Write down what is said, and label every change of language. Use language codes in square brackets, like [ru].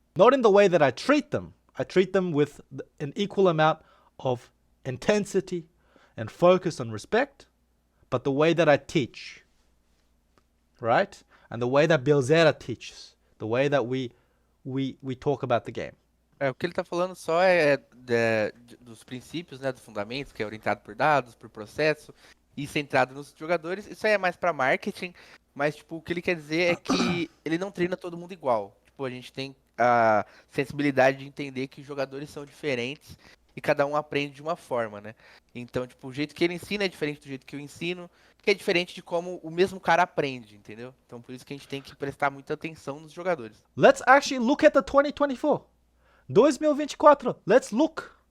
[en] Not in the way that I treat them with an equal amount of intensity and focus and respect, but the way that I teach, right? And the way that Bielzera teaches, the way that we talk about the game. [pt] O que ele tá falando só dos princípios, né, dos fundamentos, que é orientado por dados, por processo, e centrado nos jogadores. Isso aí é mais para marketing, mas tipo, o que ele quer dizer é que ele não treina todo mundo igual. Tipo, a gente tem a sensibilidade de entender que os jogadores são diferentes e cada um aprende de uma forma, né? Então, tipo, o jeito que ele ensina é diferente do jeito que eu ensino, que é diferente de como o mesmo cara aprende, entendeu? Então, por isso que a gente tem que prestar muita atenção nos jogadores. [en] Let's actually look at the 2024. 2024. Let's look.